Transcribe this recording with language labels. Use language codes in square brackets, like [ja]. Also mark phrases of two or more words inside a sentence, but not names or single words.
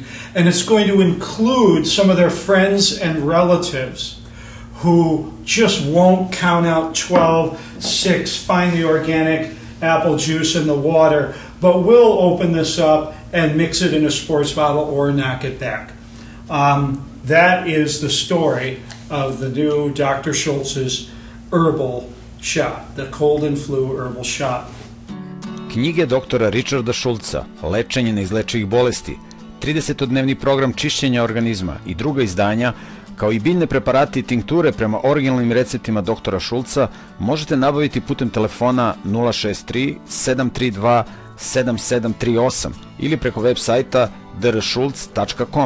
[en] And it's going to include some of their friends and relatives who just won't count out 12, 6, find the organic apple juice in the water, but will open this up and mix it in a sports bottle or knock it back. That is the story of the new Dr. Šulc's herbal shot, the cold and flu herbal shot. [sr] Knjige doktora Ričarda Šulca, Lečenje neizlečivih bolesti, 30-dnevni program čišćenja organizma i druga izdanja, kao i biljne preparati i tinkture prema originalnim receptima doktora Šulca možete nabaviti putem telefona 063 732 7738 ili preko web sajta dršulc.com.